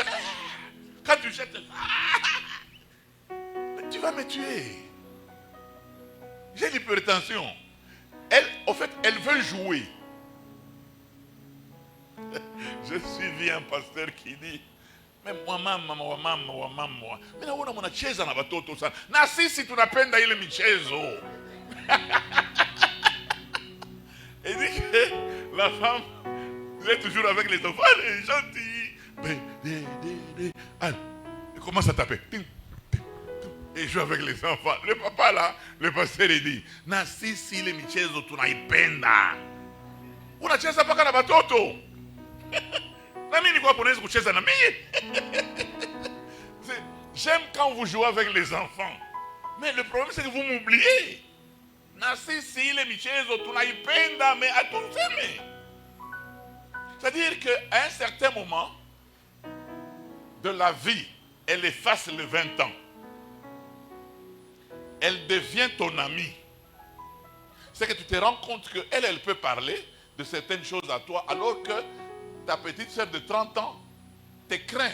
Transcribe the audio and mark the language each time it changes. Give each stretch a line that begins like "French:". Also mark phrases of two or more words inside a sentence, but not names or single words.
French: Quand tu jettes, mais tu vas me tuer. J'ai l'hypertension. Elle, en fait, elle veut jouer. Je suis un pasteur qui dit, mais maman,
Swahili: mais naona mnacheza na watoto sana. Na sisi tunapenda ile michezo.
French: Et dit que la femme, elle est toujours avec les enfants, elle est gentille. Elle commence à taper. Et joue avec les enfants. Le papa là, le pasteur il dit,
Swahili: na sisi ile michezo tunaipenda. Unacheza paka na watoto. Na mimi niko ponezi kucheza na mimi.
French: J'aime quand vous jouez avec les enfants. Mais le problème c'est que vous m'oubliez.
Swahili: Na sisi ile michezo tunaipenda mais hatuseme.
French: C'est-à-dire qu'à un certain moment de la vie, elle efface les 20 ans. Elle devient ton amie. C'est que tu te rends compte qu'elle, elle peut parler de certaines choses à toi, alors que ta petite soeur de 30 ans te craint.